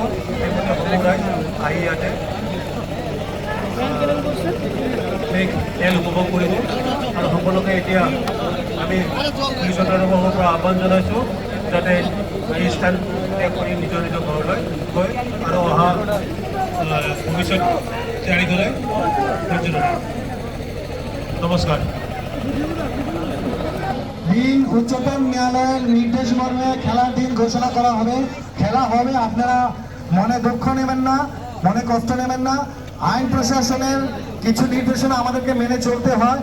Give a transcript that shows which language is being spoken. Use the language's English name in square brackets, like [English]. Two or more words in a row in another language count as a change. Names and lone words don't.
[Assamese] সেইমতে সমূহ ৰাইজ আহি ইয়াতে তেল উপভোগ কৰিব। আৰু সকলোকে এতিয়া আমি পুলিচ তৰফৰ পৰা আহ্বান জনাইছোঁ যাতে এই স্থান ত্যাগ কৰি নিজৰ নিজৰ ঘৰলৈ গৈ আৰু অহা ভৱিষ্যত তৈয়াৰী কৰে। [Bangla] নমস্কার। দিন উচ্চতম ন্যায়ালয়ের নির্দেশ মর্মে খেলার দিন ঘোষণা করা হবে। খেলা হবে, আপনারা মনে দুঃখ নেবেন না, মনে কষ্ট নেবেন না। আইন প্রশাসনের কিছু নির্দেশনা আমাদেরকে মেনে চলতে হয়।